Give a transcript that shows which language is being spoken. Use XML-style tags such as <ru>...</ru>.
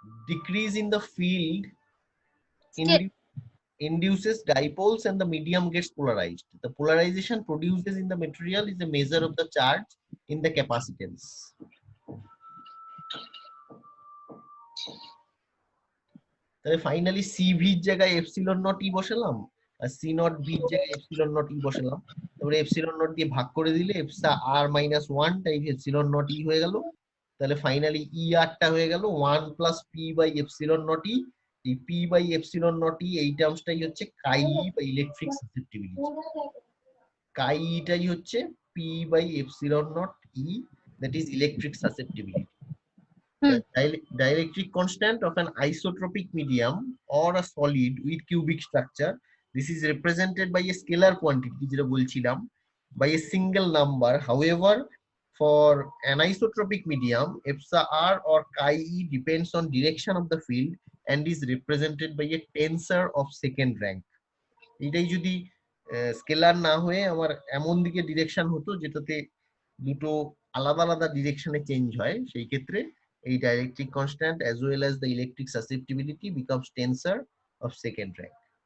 <en>Decrease in the field induces dipoles and the medium gets polarized. The polarization produces in the material is a measure of the charge in the capacitance.</en> <bn>তাহলে finally CV এর জায়গায় epsilon not ই বসালাম আর C not V এর জায়গায় epsilon not ই বসালাম, তারপরে epsilon not দিয়ে ভাগ করে দিলে এপসা r minus 1 Times epsilon not ই হয়ে গেল। তাহলে ফাইনালি ER টা হয়ে গেল 1 plus P by epsilon not ই। এই P বাই এপসিলন নট ই এই টার্মসটাই হচ্ছে কাই ই বা ইলেকট্রিক সাসেপ্টিবিলিটি। কাই ইটাই হচ্ছে P by epsilon not E, that is electric susceptibility.</bn> <en>The dielectric constant of an isotropic medium or a solid with cubic structure, this is represented by a scalar quantity</en> <bn>যেটা বলছিলাম,</bn> <en>by a single number. However, for an isotropic medium, epsa r or chi e depends on direction of the field and is represented by a tensor of second rank.</en> <bn>এটাই যদি scalar না হয়ে আমার এমন দিকে direction হতো যেটাতে দুটো আলাদা আলাদা ডিরেকশনে চেঞ্জ হয়, সেই ক্ষেত্রে এই</bn> <en>dielectric constant as well as the electric susceptibility becomes tensor of second rank.</en>